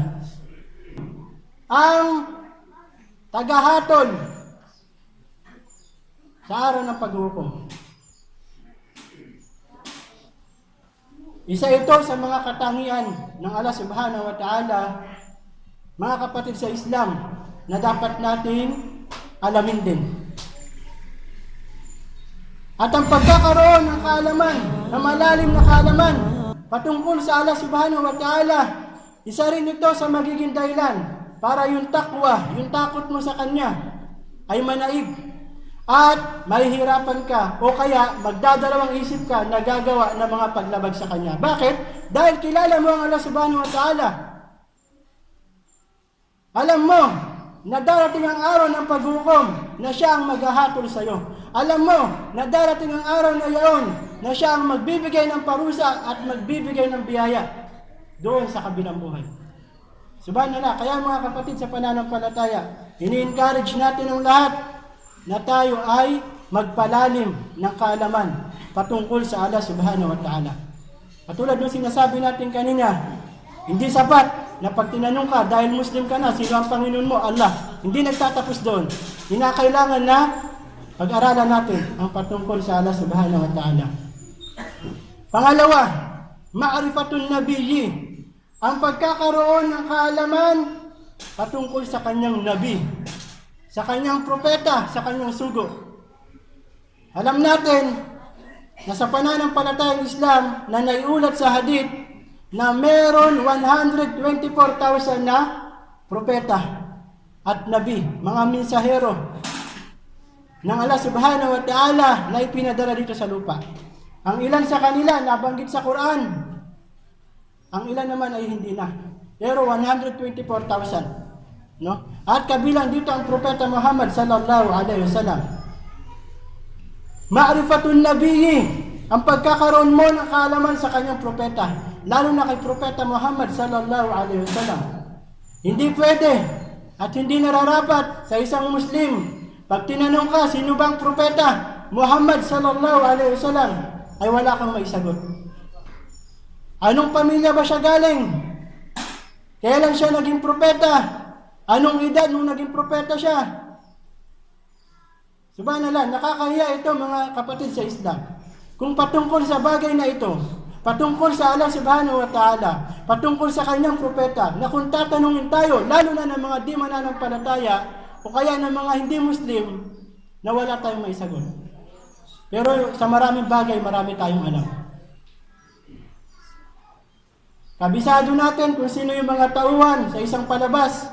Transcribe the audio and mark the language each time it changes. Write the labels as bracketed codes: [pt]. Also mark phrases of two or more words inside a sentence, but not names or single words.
[tl] Ang tagahatol sa araw ng paghukom. Isa ito sa mga katangian ng Allah [ar] سبحانه وتعالى, [tl] mga kapatid sa Islam, na dapat nating alamin din. At ang pagkakaroon ng kaalaman, na malalim na kaalaman, patungkol sa Allah [ar] سبحانه وتعالى, [tl] isa rin ito sa magiging dahilan para yung takwa, yung takot mo sa Kanya, ay manaig. At mahihirapan ka o kaya magdadalawang isip ka na gagawa ng mga paglabag sa Kanya. Bakit? Dahil kilala mo ang Allah [ar] سبحانه وتعالى. [tl] Alam mo na darating ang araw ng paghukom na siya ang maghahatol sa iyo. Alam mo na darating ang araw na iyon na siya ang magbibigay ng parusa at magbibigay ng biyaya doon sa kabilang buhay. Subhanallah, kaya mga kapatid sa pananampalataya, ini-encourage natin ang lahat na tayo ay magpalalim ng kaalaman patungkol sa Allah [ar] سبحانه وتعالى. [tl] Katulad ng sinasabi natin kanina, hindi sapat na pag tinanong ka dahil Muslim ka na, sino ang Panginoon mo? Allah. Hindi nagtatapos doon. Kinakailangan na pag-aralan natin ang patungkol sa Allah [ar] سبحانه وتعالى. Pangalawa, معرفة النبي, [tl] ang pagkakaroon ng kaalaman patungkol sa kanyang nabi, sa kanyang propeta, sa kanyang sugo. Alam natin na sa pananampalatayang Islam na naiulat sa hadith na meron 124,000 na propeta at nabi, mga mensahero ng Allah [ar] سبحانه وتعالى [tl] na ipinadala dito sa lupa. Ang ilan sa kanila nabanggit sa Quran, ang ilan naman ay hindi na. Pero 124,000. No? At kabilang dito ang propeta Muhammad [ar] صلى الله عليه وسلم. معرفة النبي, [tl] ang pagkakaroon mo ng kaalaman sa kanyang propeta, lalo na kay propeta Muhammad [ar] صلى الله عليه وسلم. [tl] Hindi pwede at hindi nararapat sa isang Muslim pag tinanong ka sino bang propeta Muhammad [ar] صلى الله عليه وسلم, [tl] ay wala kang maisagot. Anong pamilya ba siya galing? Kailan siya naging propeta? Anong edad nung naging propeta siya? Subhanallah, nakakahiya ito mga kapatid sa Islam. Kung patungkol sa bagay na ito, patungkol sa Allah [ar] سبحانه وتعالى, [tl] patungkol sa kanyang propeta, na kung tatanungin tayo, lalo na ng mga di mananampalataya, o kaya ng mga hindi Muslim, na wala tayong maisagot. Pero sa maraming bagay, marami tayong alam. Kabisado natin kung sino yung mga tauhan sa isang palabas.